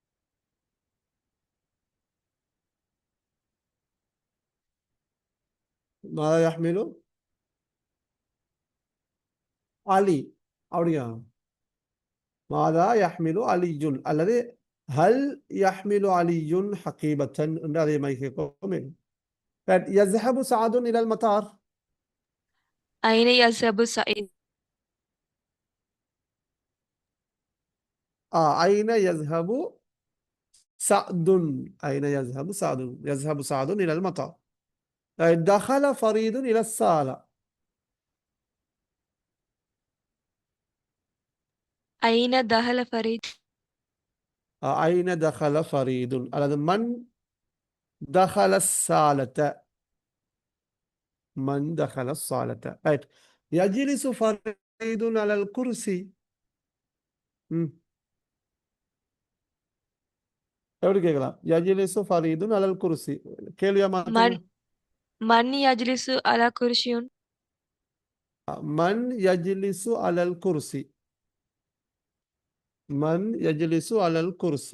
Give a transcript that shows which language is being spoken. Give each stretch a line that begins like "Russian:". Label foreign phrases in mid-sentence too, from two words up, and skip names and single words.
Arabic: ماذا يحمل علي. அப்படியா? ماذا يحمل عليٌّ அல்லது هل يحمل عليٌّ حقيبةً
Tamil: என்று அதே மாதிரி கேட்கும்.
Arabic: يذهب سعد إلى المطار. أين يذهب سعيد. أين يذهب سعد؟ أين يذهب سعد؟ يذهب سعد إلى المطار. دخل فريد إلى الصالة. أين دخل فريد. أين دخل فريد؟ அல்லது من دخل الصالة. من دخل الصالة. right. يجلس فريد على الكرسي.
Tamil: எப்படி கேட்கலாம்?
Arabic: يجلس فريدٌ على الكرسي.
Tamil: கேள்வியா மாத்துங்க.
Arabic: من يجلس على كرسيٌّ. من يجلس على الكرسي. من يجلس على الكرسي.